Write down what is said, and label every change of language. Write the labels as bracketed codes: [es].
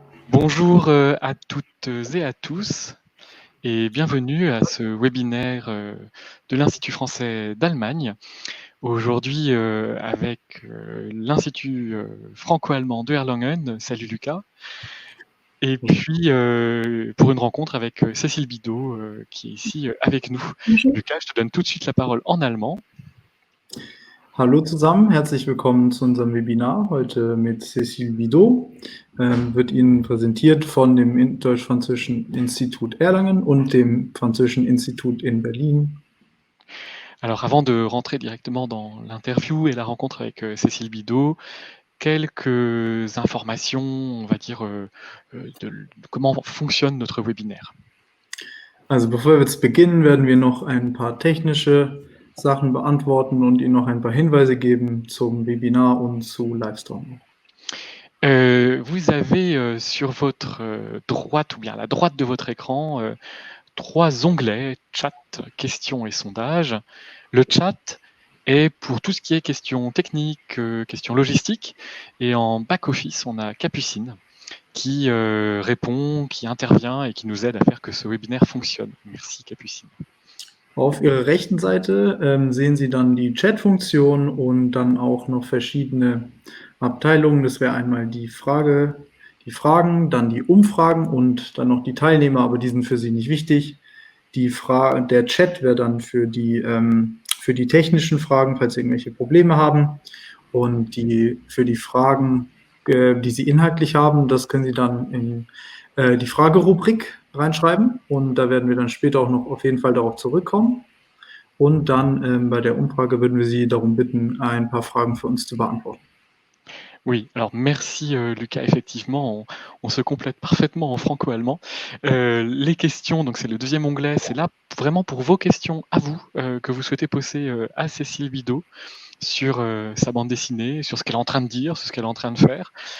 [fr] Bonjour à toutes et à tous et bienvenue à ce webinaire de l'Institut français d'Allemagne. Aujourd'hui avec l'Institut franco-allemand de Erlangen. Salut Lucas. Et puis pour une rencontre avec Cécile Bidot qui est ici avec nous. Lucas, je te donne tout de suite la parole en allemand. [de] Hallo zusammen, herzlich willkommen zu unserem Webinar heute mit Cécile Bidot. Wird Ihnen präsentiert von dem Deutsch-Französischen Institut Erlangen und dem Französischen Institut in Berlin. [fr] Alors avant de rentrer directement dans l'interview et la rencontre avec Cécile Bidot, quelques informations, on va dire, de comment fonctionne notre webinaire. [de] Also bevor wir jetzt beginnen, werden wir noch ein paar technische Sachen beantworten und Ihnen noch ein paar Hinweise geben zum Webinar und zu Livestream. [fr] Vous avez sur votre droite ou bien à la droite de votre écran 3 onglets, chat, questions et sondages. Le chat est pour tout ce qui est questions techniques, questions logistiques, et en back-office, on a Capucine qui répond, qui intervient et qui nous aide à faire que ce webinaire fonctionne. Merci Capucine. [de] Auf Ihrer rechten Seite sehen Sie dann die Chat-Funktion und dann auch noch verschiedene Abteilungen. Das wäre einmal die Fragen, dann die Umfragen und dann noch die Teilnehmer, aber die sind für Sie nicht wichtig. Der Chat wäre dann für die technischen Fragen, falls Sie irgendwelche Probleme haben. Und für die Fragen, die Sie inhaltlich haben, das können Sie dann in die Fragerubrik reinschreiben und da werden wir dann später auch noch auf jeden Fall darauf zurückkommen. Und dann bei der Umfrage würden wir Sie darum bitten, ein paar Fragen für uns zu beantworten. [fr] Oui, alors merci Lucas, effectivement, on se complète parfaitement en franco-allemand. Les questions, donc c'est le deuxième onglet, c'est là vraiment pour vos questions à vous, que vous souhaitez poser à Cécile Bidot sur sa bande dessinée, sur ce qu'elle est en train de dire, sur ce qu'elle est en train de faire.